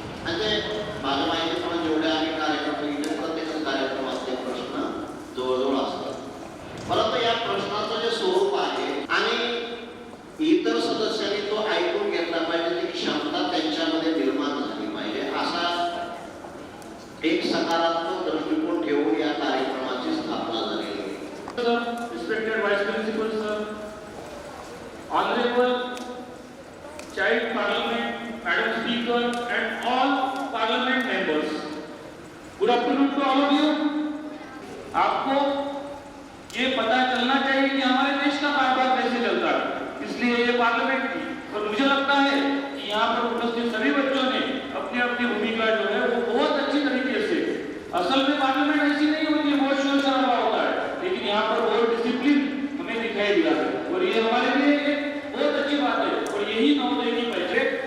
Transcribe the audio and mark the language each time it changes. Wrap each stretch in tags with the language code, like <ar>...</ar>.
<mr>म्हणजे माझ्या माहितीप्रमाणे जेवढे आम्ही कार्यक्रम बघितले प्रत्येक कार्यक्रमातले प्रश्न जवळजवळ असतात, परंतु या प्रश्नाचं जे स्वरूप आहे आणि इतर सदस्यांनी तो ऐकून घेतला पाहिजे, ती क्षमता त्यांच्यामध्ये निर्माण झाली पाहिजे, असा एक सकारात्मक दृष्टिकोन ठेवून या कार्यक्रमाची स्थापना झालेली आहे।</mr> <en>Respected Vice Principal sir, Honorable Child Parliament, Madam Speaker, and all Parliament members. Good afternoon to all of you.</en> <hi>आपको ये पता चलना चाहिए कि हमारे देश का कारोबार कैसे चलता है, इसलिए ये पार्लियामेंट की, और मुझे लगता है कि यहाँ पर उपस्थित सभी बच्चों ने अपनी अपनी भूमिका जो है वो बहुत अच्छी तरीके से, असल में पार्लियामेंट ऐसी नहीं होती है, बहुत शोर शराबा होता है, लेकिन यहाँ पर बहुत डिसिप्लिन हमें दिखाई दिया है और ये हमारे लिए एक बहुत अच्छी बात है और यही नवोदय की पहचान।</hi>